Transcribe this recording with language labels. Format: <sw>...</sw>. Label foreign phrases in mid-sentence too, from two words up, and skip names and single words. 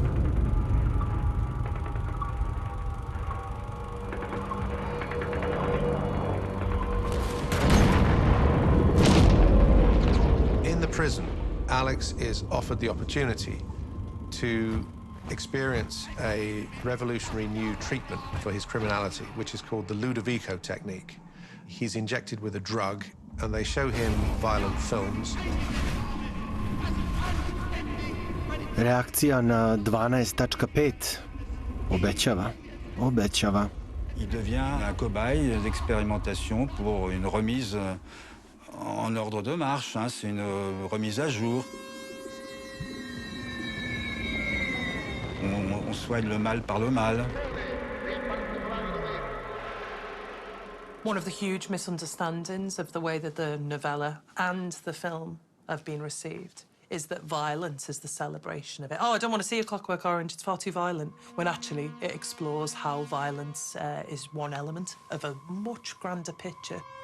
<en>In the prison, Alex is offered the opportunity to experience a revolutionary new treatment for his criminality, which is called the Ludovico technique. He's injected with a drug, and they show him violent films.</en> <sr>Reakcija na 12.5 obećava.</sr> <fr>Il devient un cobaye d'expérimentation pour une remise en ordre de marche, c'est une remise à jour. On soigne le mal par le mal.</fr> <en>One of the huge misunderstandings of the way that the novella and the film have been received is that violence is the celebration of it. Oh, I don't want to see A Clockwork Orange, it's far too violent. When actually it explores how violence is one element of a much grander picture.</en>